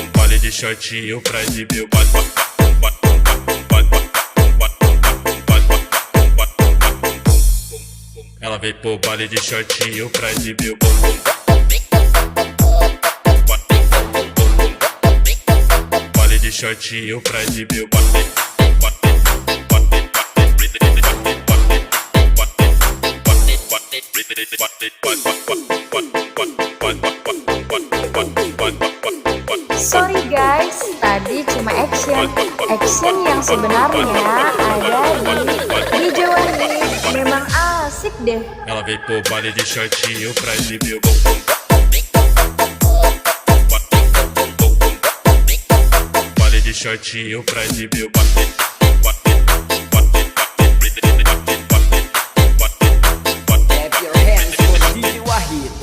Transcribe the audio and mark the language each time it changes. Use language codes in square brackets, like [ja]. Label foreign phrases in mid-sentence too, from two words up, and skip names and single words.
[pt] Baile de shortinho pra exibir o ela veio pro baile de shortinho pra exibir o bum bum. Baile de shortinho pra exibir o [en] Sorry guys, [id] tadi cuma action. Action yang sebenarnya ada di Jawani. Memang asik deh. [pt] ela veio pro baile de shortinho pra exibir o bum bum. Baile de shortinho pra exibir o [en] Clap your hands for DJ Wahid.